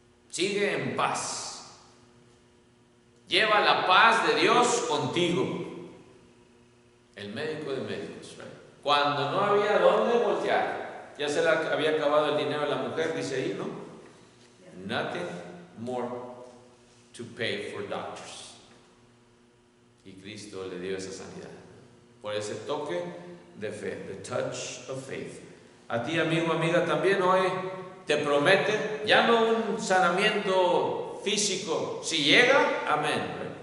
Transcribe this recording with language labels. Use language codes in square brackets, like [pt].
[es] Sigue en paz. Lleva la paz de Dios contigo. El médico de médicos. Cuando no había dónde voltear, ya se le había acabado el dinero a la mujer, dice ahí, ¿no? [en] Nothing more to pay for doctors. [es] Y Cristo le dio esa sanidad por ese toque de fe, [en] the touch of faith. [es] A ti, amigo, amiga, también hoy te promete ya no un sanamiento físico, si llega, amén.